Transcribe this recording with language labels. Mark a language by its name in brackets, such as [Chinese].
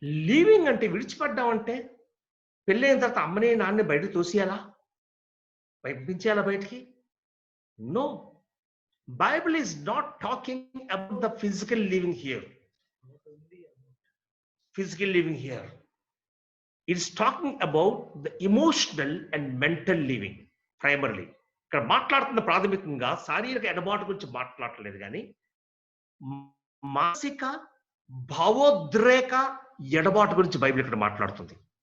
[Telugu] Leaving అంటే విడిచిపెట్టడం అంటే పెళ్ళైన తర్వాత అమ్మని నాన్నని బయటకు తోసేయాలా, పంపించేయాలా బయటికి? [English] No, Bible is not talking about the physical living here. Physical living here. It's talking about the emotional and mental living primarily. [Telugu] ఇక్కడ మాట్లాడుతున్న ప్రాథమికంగా శారీరక ఎడబాటు గురించి మాట్లాడలేదు, కానీ మానసిక భావోద్రేక ఎడబాటు గురించి బైబిల్ ఇక్కడ మాట్లాడుతుంది.